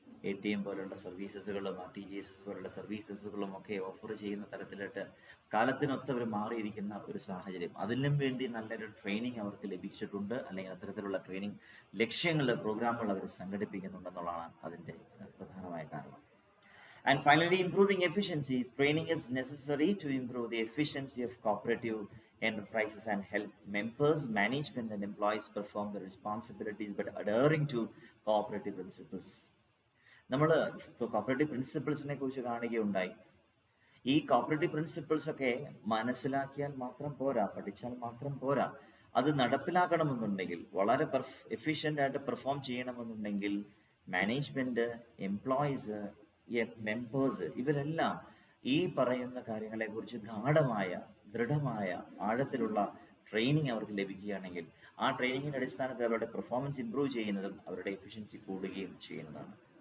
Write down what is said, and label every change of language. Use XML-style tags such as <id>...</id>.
<ml>ATM പോലുള്ള സർവീസസുകളും RTGS പോലുള്ള സർവീസസുകളും ഒക്കെ ഓഫർ ചെയ്യുന്ന തരത്തിലോട്ട് കാലത്തിനൊത്തവർ മാറിയിരിക്കുന്ന ഒരു സാഹചര്യം. അതിനും വേണ്ടി നല്ലൊരു ട്രെയിനിങ് അവർക്ക് ലഭിച്ചിട്ടുണ്ട്, അല്ലെങ്കിൽ അത്തരത്തിലുള്ള ട്രെയിനിങ് ലക്ഷ്യങ്ങൾ, പ്രോഗ്രാമുകൾ അവർ സംഘടിപ്പിക്കുന്നുണ്ടെന്നുള്ളതാണ് അതിൻ്റെ പ്രധാനമായ കാരണം.</ml> <en>And finally, improving efficiency. Training is necessary to improve the efficiency of cooperative enterprises and help members, management and employees perform their responsibilities by adhering to cooperative principles.</en> <ml>നമ്മൾ കോപ്പറേറ്റീവ് പ്രിൻസിപ്പിൾസിനെ കുറിച്ച് കാണുകയുണ്ടായി. ഈ കോപ്പറേറ്റീവ് പ്രിൻസിപ്പിൾസ് ഒക്കെ മനസ്സിലാക്കിയാൽ മാത്രം പോരാ, പഠിച്ചാൽ മാത്രം പോരാ. അത് നടപ്പിലാക്കണമെന്നുണ്ടെങ്കിൽ, വളരെ എഫിഷ്യൻ്റ് ആയിട്ട് പെർഫോം ചെയ്യണമെന്നുണ്ടെങ്കിൽ മാനേജ്മെൻറ്റ്, എംപ്ലോയീസ്, മെമ്പേഴ്സ്, ഇവരെല്ലാം ഈ പറയുന്ന കാര്യങ്ങളെക്കുറിച്ച് ഗാഢമായ, ദൃഢമായ, ആഴത്തിലുള്ള ട്രെയിനിങ് അവർക്ക് ലഭിക്കുകയാണെങ്കിൽ ആ ട്രെയിനിങ്ങിൻ്റെ അടിസ്ഥാനത്തിൽ അവരുടെ പെർഫോമൻസ് ഇമ്പ്രൂവ് ചെയ്യുന്നതും അവരുടെ എഫിഷ്യൻസി കൂടുകയും ചെയ്യുന്നതാണ്.</ml>